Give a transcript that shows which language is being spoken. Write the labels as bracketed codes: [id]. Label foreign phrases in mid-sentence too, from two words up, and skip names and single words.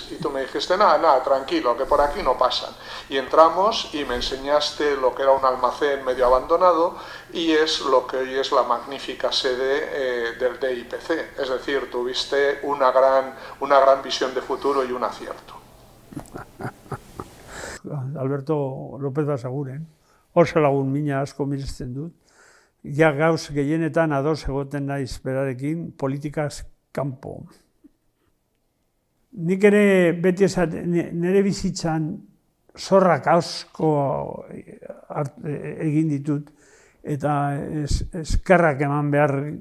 [es] Y tú me dijiste, nada, tranquilo, que por aquí no pasan. Y entramos y me enseñaste lo que era un almacén medio abandonado y es lo que hoy es la magnífica sede del DIPC. Es decir, tuviste una gran visión de futuro y un acierto. [eu] Alberto López Basaguren, oso lagun mina asko miresten dut. Ja gauz gehienetan ados egoten naiz berarekin politikaz kanpo. Nik ere beti nire bizitzan zorrak asko egin ditut eta eskerrak eman behar